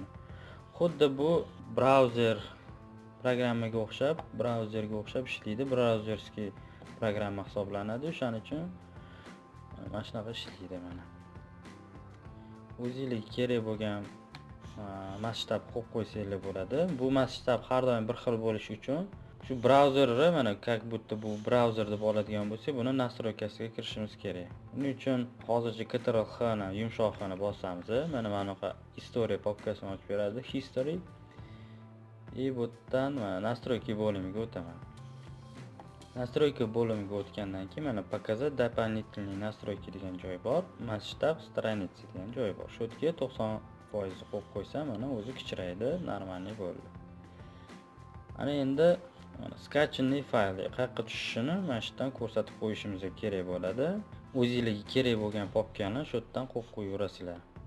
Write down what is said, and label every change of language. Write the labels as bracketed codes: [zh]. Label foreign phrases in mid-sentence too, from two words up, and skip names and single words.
[uz] Xuddi bu brauzer programmaga o'xshab ishlaydi. Brauzerskiy programma hisoblanadi. O'shaning uchun mana shunaqa ishlaydi mana. O'zingizga kerak bo'lgan masshtab qo'yib qo'ysanglar bo'ladi. Bu masshtab har doim bir xil bo'lishi uchun shu brauzerni mana [ru] как будто [uz] bu brauzer deb oladigan bo'lsak, buni настройкasiga kirishimiz kerak. Buning uchun hozircha Ctrl H ni yumshoq xona bosamiz. Mana bunaqa History papkasini ochib beradi. History. Bu yerdan mana настройки bo'limiga o'taman. Настройки bo'limiga o'tgandan keyin mana [ru] показать дополнительные настройки [uz] degan joy bor. [ru] Масштаб страницы [uz] degan joy bor. Shu yerga 90% qo'yib qo'ysam, mana o'zi kichraydi, normalniy bo'ldi. Ana endi skachenli faylni qayerga tushishini mana shu yerdan ko'rsatib qo'yishimiz kerak bo'ladi. O'zingizga kerak bo'lgan papkani shu yerdan qo'yib qo'yaverasizlar.